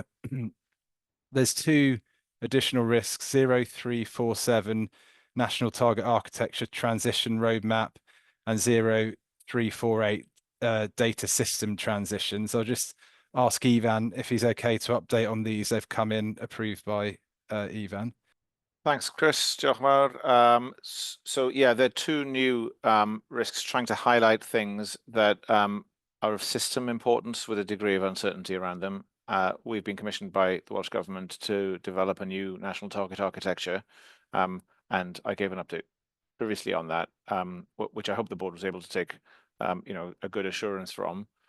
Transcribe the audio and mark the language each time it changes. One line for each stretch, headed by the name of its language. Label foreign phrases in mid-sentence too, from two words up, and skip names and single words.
English: There's 2 additional risks, 0347 National Target Architecture Transition Roadmap and 0348 Data System Transitions. I'll just ask Ivan if he's okay to update on these. They've come in approved by Ivan. Thanks,
Welsh: Chris. Diolch yn fawr.
English: So yeah, there are 2 new risks trying to highlight things that are of system importance with a degree of uncertainty around them. We've been commissioned by the Welsh Government to develop a new national target architecture, and I gave an update previously on that, which I hope the board was able to take a good assurance from.